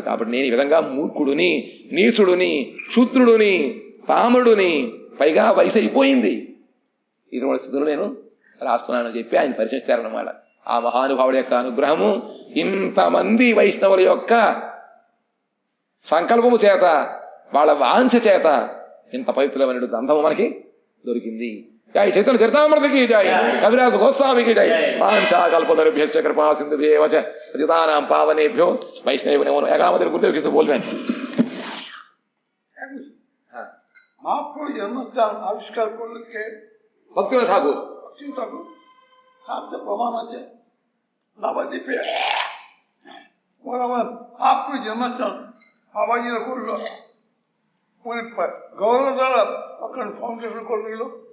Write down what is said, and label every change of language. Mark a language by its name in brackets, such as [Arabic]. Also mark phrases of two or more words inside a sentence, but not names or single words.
[Telugu] కాబట్టి నేను ఈ విధంగా మూర్ఖుడుని, నీచుడుని, క్షుద్రుడుని, పాముడుని, పైగా వయసు అయిపోయింది, ఇటువంటి స్థితులు నేను రాస్తున్నానని చెప్పి ఆయన పరిచయిస్తారన్నమాట. ఆ మహానుభావుడి యొక్క అనుగ్రహము ఇంతమంది వైష్ణవుల యొక్క సంకల్పము చేత, వాళ్ళ వాంఛ చేత ఇంత పవిత్రమైన గ్రంథము మనకి దొరికింది. జై చైతన్య చరితామృతకి జై, కవిరాజ గోస్వామికి జై. [Sanskrit] వాంఛా కల్పతరుభ్యశ్చ కృపా సింధుభ్యేవ చ పతితానాం పావనేభ్యో వైష్ణవేభ్యో నమో নমঃ। [Bangla] আমাদের গুরুদেব কিছু বলবেন? মহাপ্রভু জন্মস্থান আবিষ্কার করলে কে? ভক্তিনাথ ঠাকুর। ঠাকুর সাথে প্রমাণ আছে নবদ্বীপে মহাপ্রভু জন্মস্থান বাবাজিরা করলো, গৌরব দ্বারা ওখানে ফাউন্ডেশন করে দিল।